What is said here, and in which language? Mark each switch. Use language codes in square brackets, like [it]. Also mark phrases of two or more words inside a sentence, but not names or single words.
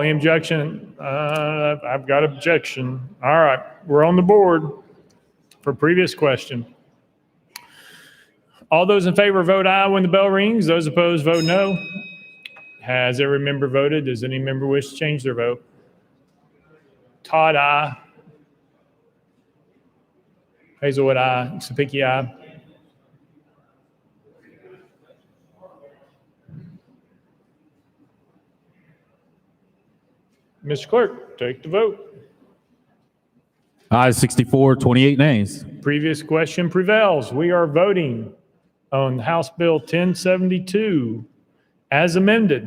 [en] Any objection? I've got objection. All right. We're on the board for previous question. All those in favor vote aye when the bell rings. Those opposed vote no. Has every member voted? Does any member wish to change their vote? Todd, aye. Hazelwood, aye. Sapicki, aye. Mr. Clerk, take the vote. Ayes 64, 28 nays. Previous question prevails. We are voting on House Bill 1072 as amended.